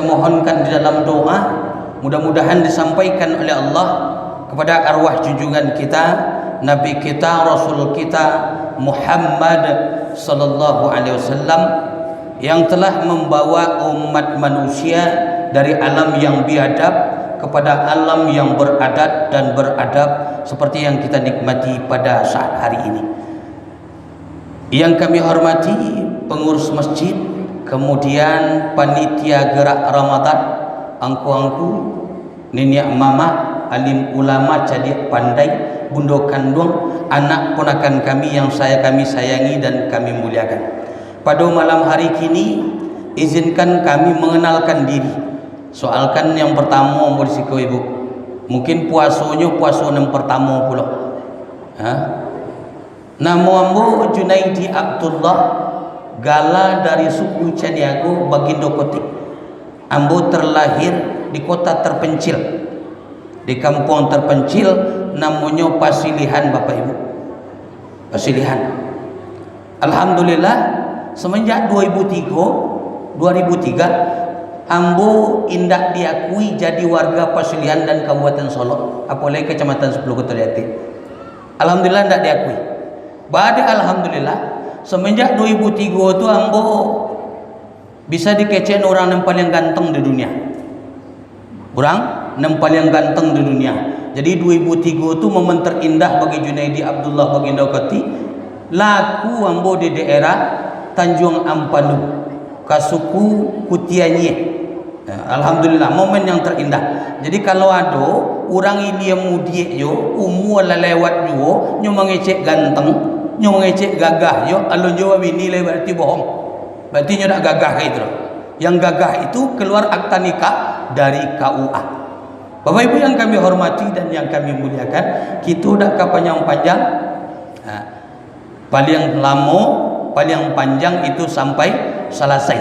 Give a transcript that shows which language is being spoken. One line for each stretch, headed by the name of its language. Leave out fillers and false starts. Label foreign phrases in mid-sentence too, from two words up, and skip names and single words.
Indonesian: mohonkan di dalam doa, mudah-mudahan disampaikan oleh Allah kepada arwah junjungan kita, Nabi kita, Rasul kita Muhammad
Arabic: صلى الله عليه وسلم,
Indonesian: yang telah membawa umat manusia dari alam yang biadab kepada alam yang beradat dan beradab seperti yang kita nikmati pada saat hari ini. Yang kami hormati pengurus masjid, kemudian panitia gerak Ramadan, angku-angku, nenek mama, alim ulama, cadik pandai, bundo kandung, anak ponakan kami yang kami sayangi dan kami muliakan. Pada malam hari kini, izinkan kami mengenalkan diri. Soalkan yang pertama berisiko Ibu, mungkin puasanya puasa yang pertama pula.
Minangkabau: Nama ambo Junaidi Abdullah, gala dari suku Caniago, Bagindo Kotik. Ambo terlahir di kota terpencil, di kampung terpencil namanya Pasilihan Bapak Ibu. Pasilihan. Alhamdulillah semenjak 2003 ambo indak diakui jadi warga Pasilihan dan Kabupaten Solok, apalagi Kecamatan 10 Kota Jati. Alhamdulillah indak diakui. Badai alhamdulillah semenjak 2003 itu ambo
Indonesian: bisa dikecewain orang yang paling ganteng di dunia. Orang yang paling ganteng di dunia. Jadi 2003 itu momen terindah bagi Junaidi Abdullah Bagindo Koti.
Minangkabau: Laku ambo di daerah Tanjung Ampanu, Kasuku Kutianye. Alhamdulillah momen yang terindah. Jadi kalau ada orang ini yang mudik yo umur lah lewat yo nyo mengecek ganteng, nyo mengecek gagah yo, alun jawab ini berarti bohong. Berarti nyo dak gagah gitu.
Indonesian: Yang gagah itu keluar akta nikah dari KUA. Bapak Ibu yang kami hormati dan yang kami muliakan,
Minangkabau: kita dak panjang-panjang.
Indonesian: Paling lama, paling panjang itu sampai selesai.